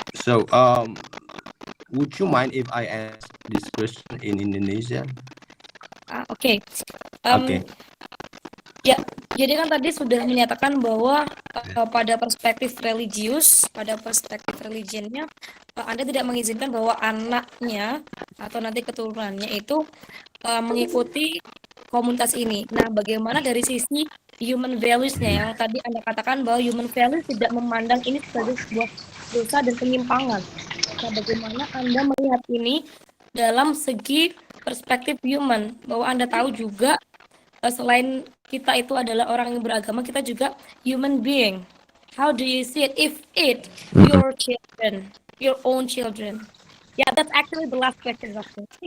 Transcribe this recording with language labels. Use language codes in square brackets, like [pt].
[en] So, would you mind if I ask this question in Indonesian? Oke. Okay. [id] Ya, jadi kan tadi sudah menyatakan bahwa pada perspektif religius, pada perspektif religionnya, Anda tidak mengizinkan bahwa anaknya atau nanti keturunannya itu mengikuti komunitas ini. Nah, bagaimana dari sisi human values-nya yang tadi Anda katakan bahwa human values tidak memandang ini sebagai sebuah dosa dan penyimpangan. Nah, bagaimana Anda melihat ini dalam segi perspektif human, bahwa Anda tahu juga selain kita itu adalah orang yang beragama, kita juga human being. [en] How do you see it if your children, your own children? Yeah, that's actually the last question, Doctor.